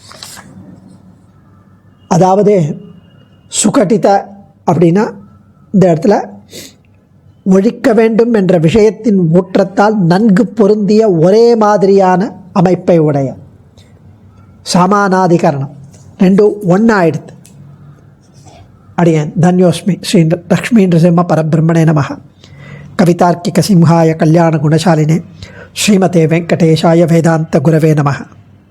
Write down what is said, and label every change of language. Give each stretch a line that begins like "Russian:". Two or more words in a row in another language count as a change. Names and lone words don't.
Tamil: அதாவது சுகடித அப்படின்னா இந்த இடத்துல ஒழிக்க வேண்டும் என்ற விஷயத்தின் ஊற்றத்தால் நன்கு பொருந்திய ஒரே மாதிரியான அமைப்பை உடைய சமானாதிகரணம் ரெண்டும் ஒன்றாயிடுது.
Sanskrit: அடியேன் धन्योऽस्मि श्री लक्ष्मी नरसिंह परब्रह्मणे नमः. कवितार्किक सिंहाय कल्याण गुणशालिने श्रीमते वेङ्कटेशाय वेदान्त गुरवे नमः.